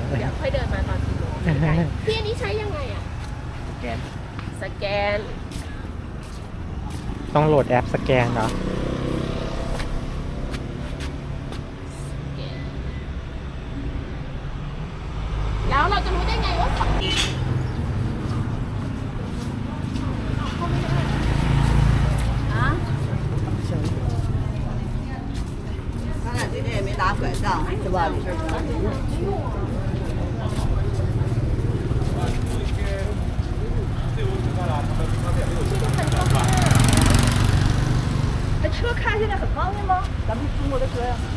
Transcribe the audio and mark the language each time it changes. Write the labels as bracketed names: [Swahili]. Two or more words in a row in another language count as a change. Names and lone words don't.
[Thai] เดี๋ยวค่อยเดินมาตอน4 โมงพี่อันนี้ใช้ยังไงอะ แกน สแกน ต้องโหลดแอปสแกนเหรอ แล้วเราจะรู้ได้ไงว่าฝั่งนี้啊？ [Chinese] 咱俩今天也没打拐杖，是吧？李师这车开现在很方便吗？咱们中国的车呀。